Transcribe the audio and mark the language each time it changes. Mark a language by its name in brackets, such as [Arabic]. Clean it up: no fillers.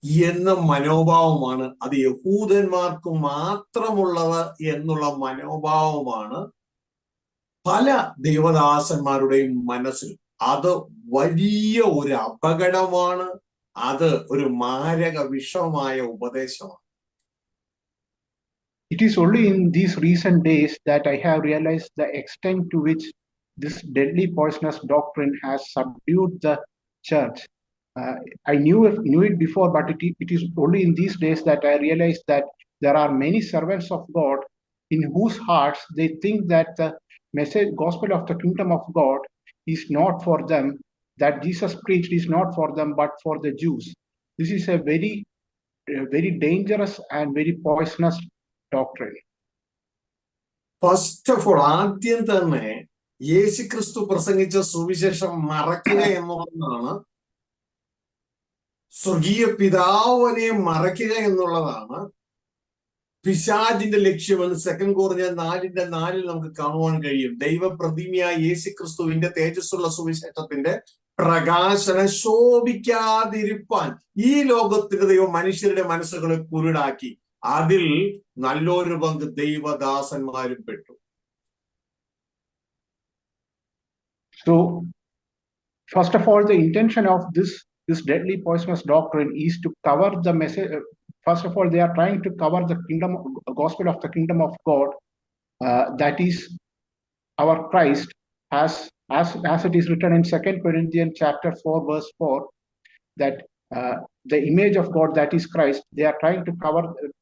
[Malayalam] എന്ന മനോഭാവമാണ്, അത് യഹൂദന്മാർക്ക് മാത്രമുള്ളത് എന്നുള്ള മനോഭാവമാണ് പല ദൈവദാസന്മാരുടെയും മനസ്സിൽ. അത് വലിയ ഒരു അപകടമാണ്, അത് ഒരു മാരക വിഷമായ ഉപദേശമാണ്. [English] It is only in these recent days that I have realized the extent to which this deadly poisonous doctrine has subdued the church. I knew it before, but it is only in these days that I realized that there are many servants of God in whose hearts they think that the message, gospel of the kingdom of God is not for them, that Jesus preached is not for them, but for the Jews. This is a very dangerous and very poisonous doctrine. First of all, [Malayalam] ആദ്യം തന്നെ യേശുക്രിസ്തു പ്രസംഗിച്ച സുവിശേഷം മറക്കുക എന്നുള്ളതാണ്, സ്വർഗീയ പിതാവിനെ മറയ്ക്കുക എന്നുള്ളതാണ് പിശാചിന്റെ ലക്ഷ്യമെന്ന് 2 Corinthians 4:4 നമുക്ക് കാണുവാൻ കഴിയും. ദൈവപ്രതിമയായ യേശുക്രിസ്തുവിന്റെ തേജസ്സുള്ള സുവിശേഷത്തിന്റെ പ്രകാശനം ശോഭിക്കാതിരിപ്പാൻ ഈ ലോകത്തിന്റെ ദൈവം മനുഷ്യരുടെ മനസ്സുകളെ കുരുടാക്കി. അതിൽ നല്ലൊരു പങ്ക് ദൈവദാസന്മാരും പെട്ടു. [English] So first of all, the intention of this deadly poisonous doctrine is to cover the message. First of all, they are trying to cover the gospel of the kingdom of God, that is our Christ, as it is written in 2 Corinthians chapter 4 verse 4, that the image of God, that is Christ, they are trying to cover.